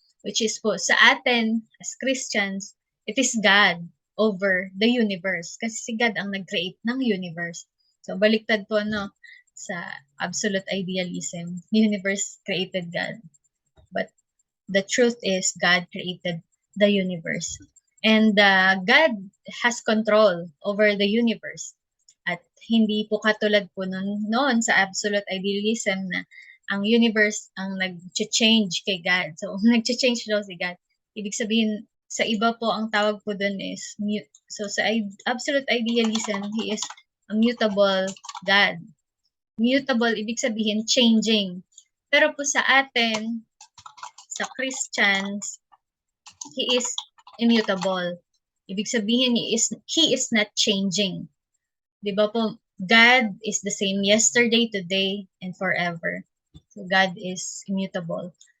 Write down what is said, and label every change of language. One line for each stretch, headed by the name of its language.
English: Which is po, sa atin, as Christians, it is God over the universe.
Filipino: Kasi si God ang nag-create ng universe. So, baliktad po, sa absolute idealism.
English: Universe created God. But the truth is, God created the universe. And God has control over the universe.
Filipino: At hindi po katulad po noon sa absolute idealism na ang universe ang nag-change kay God. So, nag-change daw si God. Ibig sabihin, sa iba po, ang tawag po dun is mute.
English: So, sa absolute idealism, He is a mutable God.
Filipino: Mutable, ibig sabihin, changing. Pero po sa atin, sa Christians,
English: He is immutable.
Filipino: Ibig sabihin,
English: He is not changing. Diba po, God is the same yesterday, today, and forever. So God is immutable.